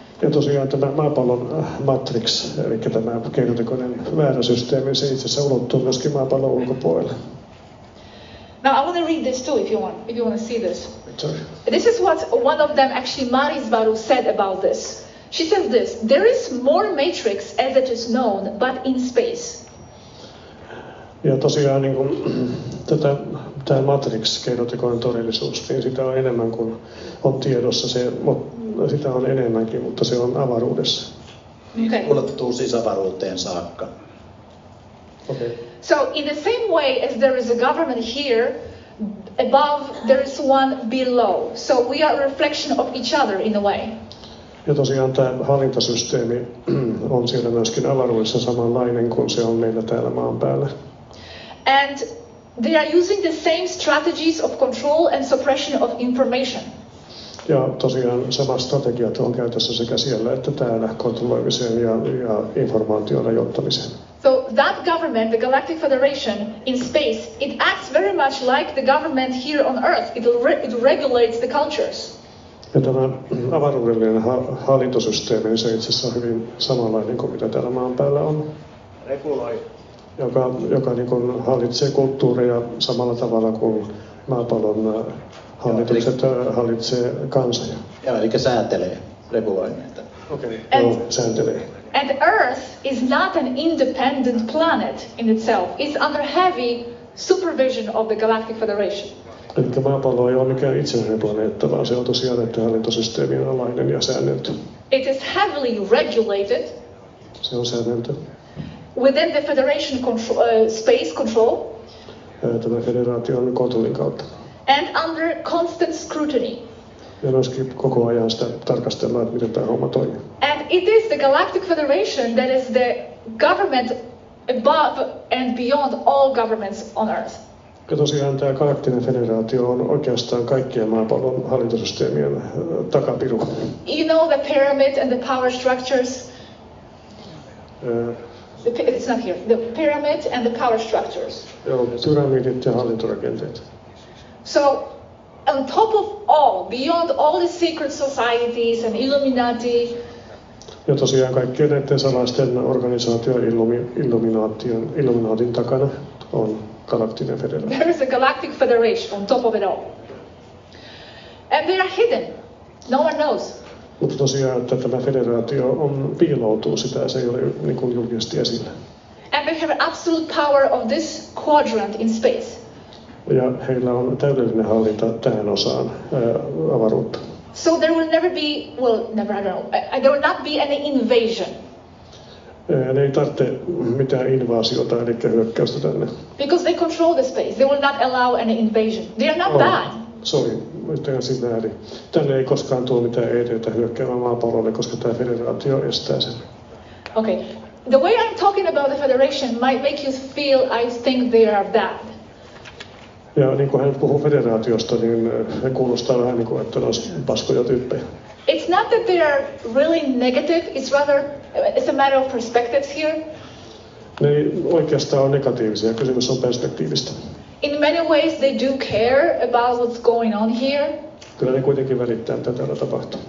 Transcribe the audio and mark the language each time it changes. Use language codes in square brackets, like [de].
[fi] Ja tosiaan tämä maapallon matrix, eli tämä keinotekoinen määräsysteemi, se itse asiassa ulottuu myöskin maapallon ulkopuolelle. [en] Now I want to read this too if you want to see this. Sorry. This is what one of them, actually Marisvaru, said about this. She says this: there is more matrix as it is known, but in space. [fi] Ja tosiaan niin kuin, tämä matrix, keinotekoinen todellisuus, niin sitä on enemmän kuin on tiedossa. Sitä on enemmänkin, mutta se on avaruudessa. [en] Okay. [fi] Ulottuu siis avaruuteen saakka. [en] Okay. So in the same way as there is a government here, above there is one below. So we are a reflection of each other in a way. [fi] Ja tosiaan tämä hallintasysteemi on siellä myöskin avaruudessa samanlainen kuin se on meillä täällä maan päällä. [en] And they are using the same strategies of control and suppression of information. [fi] Ja tosiaan samat strategiat on käytössä sekä siellä että täällä kontrolloimiseen ja informaation rajoittamiseen. [en] So that government, the Galactic Federation in space, it acts very much like the government here on Earth. It regulates the cultures. [fi] Ja tämä avaruudellinen hallintosysteemi, se itse asiassa on hyvin samanlainen kuin mitä täällä maan päällä on. Reguloi. Joka niin kuin hallitsee kulttuuria samalla tavalla kuin maapallon hallitukset hallitsee kansoja. Ja, eli säätelee, reguloi näitä. Okei, sääntelee. [en] And Earth is not an independent planet in itself. It's under heavy supervision of the Galactic Federation. [fi] Eli maapallo ei ole mikään itsenäinen planeetta, vaan se on tosiaan näiden hallintosysteemien alainen ja säännelty. [en] It is heavily regulated. [fi] Se on säännelty. [en] Within the Federation space control. [fi] Tämä federaation kontrollin kautta. [en] And under constant scrutiny. [fi] Ja myöskin koko ajan sitä tarkastellaan, että miten tämä homma toimii. [en] And it is the Galactic Federation that is the government above and beyond all governments on Earth. [fi] Ja tosiaan tämä Galaktinen Federaatio on oikeastaan kaikkien maapallon hallintosysteemien takapiru. [en] You know the pyramid and the power structures? It's not here. The pyramid and the power structures. [fi] Joo, pyramidit ja hallintorakenteet. [en] So, on top of all, beyond all the secret societies and Illuminati. [fi] Ja tosiaan kaikkien näiden salaisten organisaatioiden Illuminaatin takana on Galaktinen Federaatio. [en] There is a Galactic Federation on top of it all. And they are hidden. No one knows. [fi] Mutta tosiaan, että tämä federaatio piiloutuu sitä, se ei ole niin kuin julkisesti esillä. [en] And they have absolute power of this quadrant in space. [fi] Ja heillä on täydellinen hallinta tähän osaan avaruutta. [en] So there will never be, there will not be any invasion. [fi] Ne ei tarvitse mitään invaasiota, eli hyökkäystä tänne. [en] Because they control the space. They will not allow any invasion. They are not bad. [fi] Sorry, yhtään siinä väärin. Tänne ei koskaan tule mitään EDtä hyökkäämään maapallolle, koska tämä federaatio estää sen. [en] Okay. The way I'm talking about the federation might make you feel I think they are bad. [fi] Ja niin kuin hän puhuu federaatiosta, niin he kuulostaa vähän niin kuin, että ne olisi paskoja tyyppejä. [en] It's not that they are really negative, it's rather, it's a matter of perspectives here. [fi] Ne ei oikeastaan ole negatiivisia, kysymys on perspektiivistä. [en] In many ways they do care about what's going on here. [fi] Kyllä ne kuitenkin välittää, mitä täällä tapahtuu.